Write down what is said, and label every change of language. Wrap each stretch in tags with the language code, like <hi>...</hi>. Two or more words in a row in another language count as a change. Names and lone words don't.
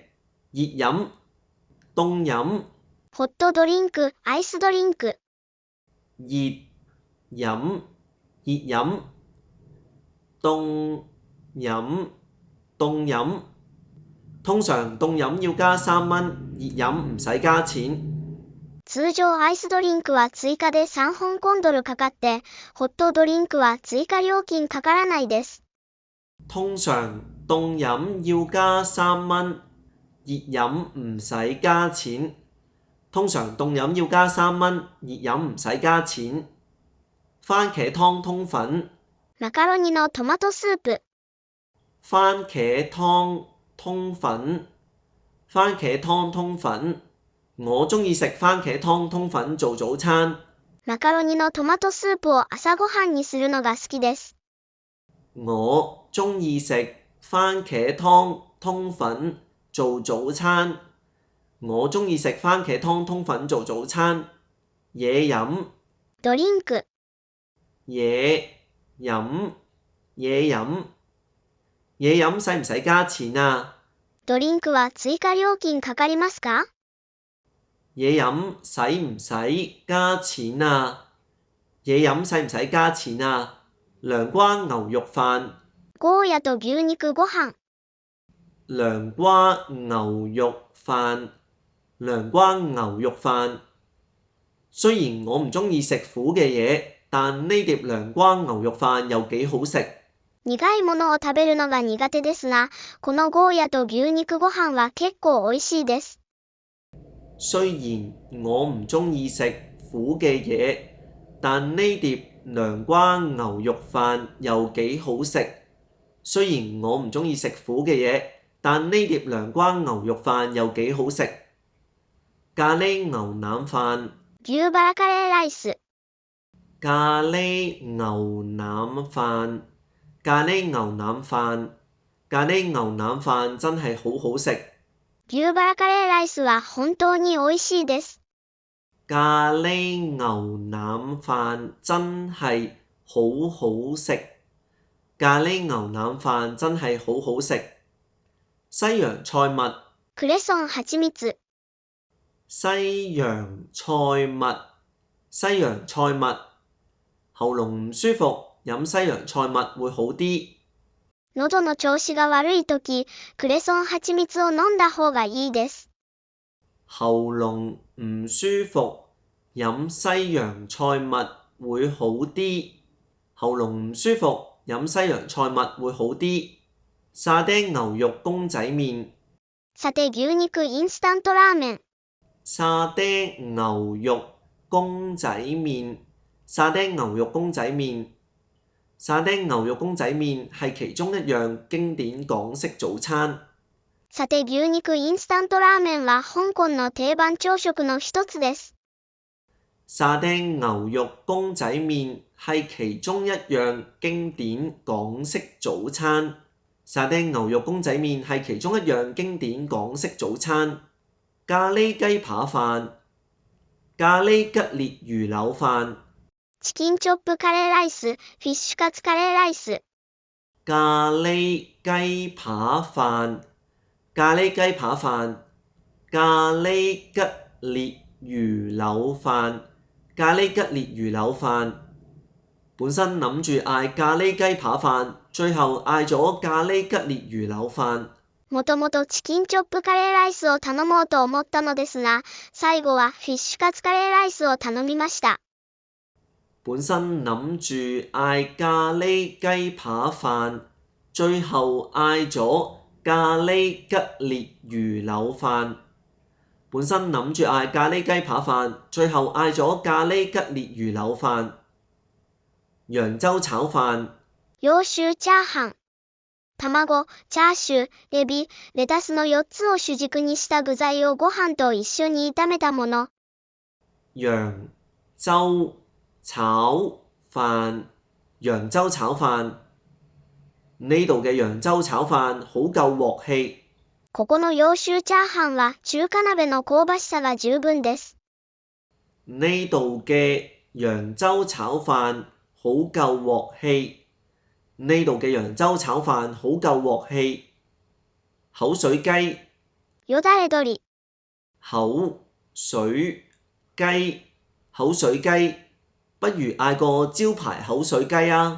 <yue>熱飲、凍飲。</yue> <ja>ホットドリンク、アイスドリンク。</ja> <yue>熱飲、熱飲。凍飲、凍飲。通常凍飲要加3蚊，熱飲唔使加錢。</yue> <ja>通常アイスドリンクは追加で3香港ドルかかって、ホットドリンクは追加料金かからないです。</ja> <yue>通常凍飲要加3蚊，熱飲唔使加錢。通常凍飲要加3蚊，熱飲唔使加錢。番茄湯通粉。</yue> <ja>マカロニのトマトスープ。</ja> <yue>番茄湯通粉。番茄湯通粉。我中意食番茄湯通粉做早餐。</yue> <ja>マカロニのトマトスープを朝ごはんにするのが好きです。</ja> <yue>我中意食番茄湯通粉做早餐。我中意食番茄湯通粉做早餐。嘢飲。</yue> <ja>ドリンク。</ja> <yue>嘢飲。嘢飲。嘢飲使唔使加錢啊？</yue> <ja>ドリンクは追加料金かかりますか？</ja> <yue>嘢飲使唔使加錢啊？嘢飲使唔使加錢啊？涼瓜牛肉飯。</yue> <ja>ゴーヤと牛肉ご飯。</ja> <yue>涼瓜牛肉飯。涼瓜牛肉飯。雖然我唔中意食苦嘅嘢，但呢碟涼瓜牛肉飯又幾好食。</yue> <ja>苦いものを食べるのが苦手ですが、このゴーヤと牛肉ご飯は結構美味しいです。</ja> <yue>雖然我唔中意食苦嘅嘢，但呢碟涼瓜牛肉飯又幾好食。雖然我唔中意食苦嘅嘢，但呢碟涼瓜牛肉飯又幾好食。咖喱牛腩飯。</yue> <ja>牛バラカレーライス。</ja> <yue>咖喱牛腩飯。咖喱牛腩飯。咖喱牛腩飯真係好好食。</yue> <ja>牛バラカレーライスは本当に美味しいです。</ja> <yue>咖喱牛腩飯真係好好食。咖喱牛腩飯真係好好食。西洋菜物。</yue> <ja>クレソン蜂蜜。</ja> <yue>西洋菜物。西洋菜物。喉嚨唔舒服，飲西洋菜物會好啲。</yue> <ja>喉の調子が悪いとき、クレソン蜂蜜を飲んだ方がいいです。</ja> <yue>喉嚨唔舒服，飲西洋菜物會好啲。喉嚨唔舒服，飲西洋菜物會好啲。沙爹牛肉公仔麵。</yue> <ja>沙爹牛肉インスタントラーメン。</ja> <yue>沙爹牛肉公仔麵。沙爹牛肉公仔麵。沙爹牛肉公仔麵係其中一樣經典港式早餐。</yue> <ja>沙爹牛肉インスタントラーメンは香港の定番朝食の一つです。</ja> <yue>沙爹牛肉公仔麵係其中一樣經典港式早餐。沙丁牛肉公仔麵係其中一樣經典港式早餐。咖喱雞扒飯、咖喱吉列魚柳飯、</yue> <ja>チキンチョップカレーライス、フィッシュカツカレーライス。</ja> <yue>咖喱雞扒飯、咖喱雞扒飯、咖喱吉列魚柳飯、咖喱吉列魚柳飯。本身諗住嗌咖喱雞扒飯，最後嗌咗咖喱吉列魚柳飯。</yue> <ja>もともとチキンチョップカレーライスを頼もうと思ったのですが、最後はフィッシュカツカレーライスを頼みました。</ja> <yue>本身諗住嗌咖喱雞扒飯，最後嗌咗咖喱吉列魚柳飯。本身諗住嗌咖喱雞扒飯，最後嗌咗咖喱吉列魚柳飯。揚州炒飯、</yue> <ja>揚州チャーハン。卵、チャーシュー、エビ、レタスの4つを主軸にした具材をご飯と一緒に炒めたもの。</ja> <yue>揚州炒飯、揚州炒飯。呢度嘅揚州炒飯好夠鑊氣。</yue> <ja>ここの揚州チャーハンは中華鍋の香ばしさが十分です。</ja> <yue>呢度嘅揚州炒飯好夠鑊氣。呢度嘅揚州炒飯好夠鑊氣。口水雞、</yue> <ja>よだれ鶏。</ja> <yue>口水雞、口水雞，不如嗌個招牌口水雞啊！</yue>